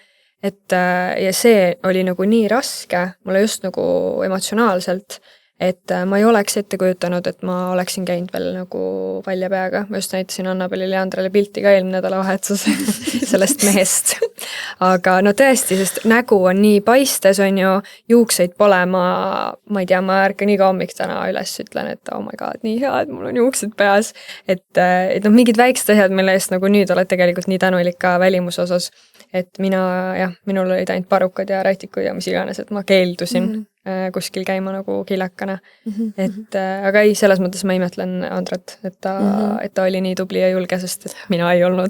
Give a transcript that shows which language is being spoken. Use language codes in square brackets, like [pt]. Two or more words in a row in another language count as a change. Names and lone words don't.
[et] Et ja see oli nagu nii raske, mulle just nagu emotsionaalselt, et ma ei oleks ette kujutanud, et ma oleksin käinud veel nagu palja peaga. Ma just näitasin Annabelile ja Andrele pilti ka eelmine nädalavahetus sellest mehest. Aga no tõesti, sest nägu on nii paistes, on ju, juukseid pole, ma ei tea, ma ärkan iga hommik täna üles, ütlen, et [en] oh my god, [et] nii hea, et mul on juuksed peas. Et mingid väiksed asjad, mille eest nagu nüüd oled tegelikult nii tänulik ka välimuse osas. Et minul olid ainult parukad ja rätikud ja mis iganes, et ma keeldusin kuskil käima nagu kilakana. Et aga ei, selles mõttes ma imetlen Andrat, et ta oli nii tubli ja julge, sest et mina ei olnud.